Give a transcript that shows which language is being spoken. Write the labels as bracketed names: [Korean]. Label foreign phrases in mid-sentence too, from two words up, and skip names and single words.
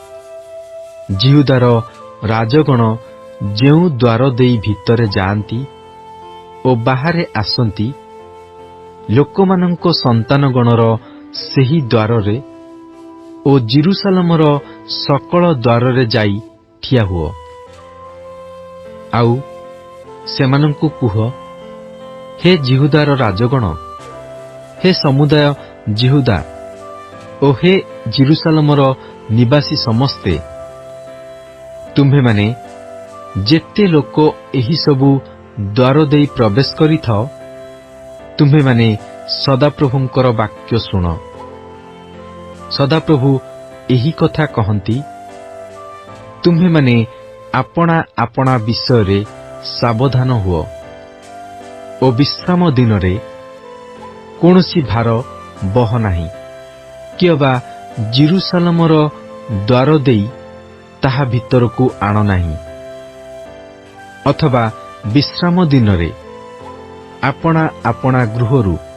[Odia] ଜିହୁଦାର ରାଜଗଣ ଯେଉଁ ଦ୍ୱାର ଦେଇ ଭିତରେ ଯାଆନ୍ତି ଓ ବାହାରେ ଆସନ୍ତି, ଲୋକମାନଙ୍କ ସନ୍ତାନଗଣର ସେହି ଦ୍ୱାରରେ ଓ ଜେରୁସାଲେମର ସକଳ ଦ୍ୱାରରେ ଯାଇ ଠିଆ ହୁଅ। ଆଉ ସେମାନଙ୍କୁ କୁହ, ହେ ଜିହୁଦାର ରାଜଗଣ, ହେ ସମୁଦାୟ ଜିହୁଦା ଓ हे ଜେରୁସାଲେମର ନିବାସୀ ସମସ୍ତେ, ତୁମ୍ଭେମାନେ ଯେତେ ଲୋକ ଏହି ସବୁ ଦ୍ୱାର ଦେଇ ପ୍ରବେଶ କରିଥାଅ, ତୁମ୍ଭେମାନେ ସଦାପ୍ରଭୁଙ୍କର ବାକ୍ୟ ଶୁଣ। ସଦାପ୍ରଭୁ ଏହି କଥା କହନ୍ତି, ତୁମ୍ଭେମାନେ ଆପଣା ଆପଣା ବିଷୟରେ ସାବଧାନ ହୁଅ ଓ ବିଶ୍ରାମ ଦିନରେ କୌଣସି ଭାର ବହ ନାହିଁ, କିଅବା ଜେରୁସାଲେମର ଦ୍ୱାର ଦେଇ ତାହା ଭିତରକୁ ଆଣ ନାହିଁ, ଅଥବା ବିଶ୍ରାମ ଦିନରେ ଆପଣା ଆପଣା ଗୃହରୁ